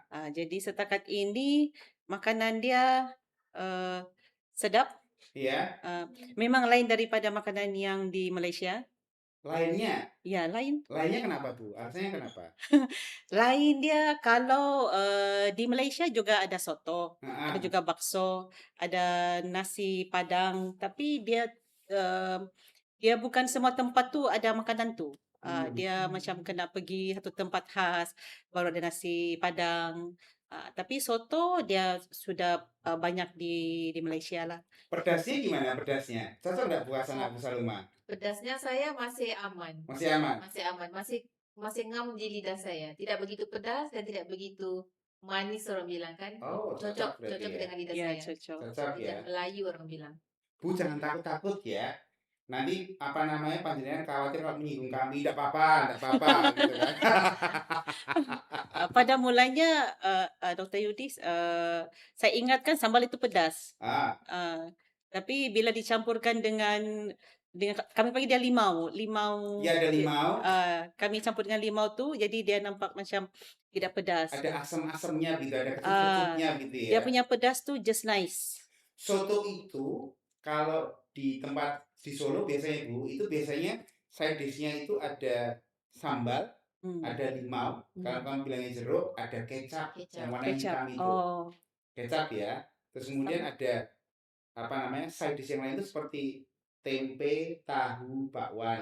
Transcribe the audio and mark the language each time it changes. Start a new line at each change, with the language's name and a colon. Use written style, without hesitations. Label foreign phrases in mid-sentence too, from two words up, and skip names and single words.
Malay: Jadi setakat ini makanan dia sedap.
Indonesian: Iya.
Malay: Memang lain daripada makanan yang di Malaysia.
Indonesian: Lainnya?
Malay: Ya, lain.
Indonesian: Lainnya kenapa Bu? Artinya kenapa?
Malay: Lain dia kalau di Malaysia juga ada soto, Aha. ada juga bakso, ada nasi Padang. Tapi dia bukan semua tempat tu ada makanan tu. Dia macam kena pergi satu tempat khas baru ada nasi Padang. Tapi soto dia sudah banyak di Malaysia lah.
Indonesian: Pedasnya gimana pedasnya? Cocok nggak Bu Hasanah, Bu Salma?
Malay: Pedasnya saya masih aman.
Indonesian: Masih aman?
Malay: Masih aman. Masih ngam di lidah saya. Tidak begitu pedas dan tidak begitu manis orang bilang kan.
Indonesian: Oh, cocok berarti
Malay: Cocok
Indonesian: ya? dengan lidah
Malay: Ya,
Indonesian: saya.
Malay: cocok.
Indonesian: Cocok ya?
Malay: Lidah Melayu orang bilang.
Indonesian: Bu jangan takut-takut ya. Nanti apa namanya panjenengan khawatir kalau menyinggung kami, tidak apa-apa gitu kan.
Malay: Pada mulanya Dr. Yudis, saya ingatkan sambal itu pedas. Tapi bila dicampurkan dengan kami panggil dia limau.
Indonesian: Ya ada limau.
Malay: Kami campur dengan limau tu jadi dia nampak macam tidak pedas.
Indonesian: Ada asam-asamnya gitu, ada kecut-kecutnya gitu ya.
Malay: Dia punya pedas tu
English: just nice.
Indonesian: Soto itu kalau di tempat di Solo biasanya Bu, itu biasanya
English: side dish-
Indonesian: nya itu ada sambal, ada limau, kalau kamu bilangnya jeruk, ada kecap yang warna hitam itu. Kecap ya. Terus kemudian ada apa namanya
English: side dish
Indonesian: yang lain itu seperti tempe, tahu, bakwan.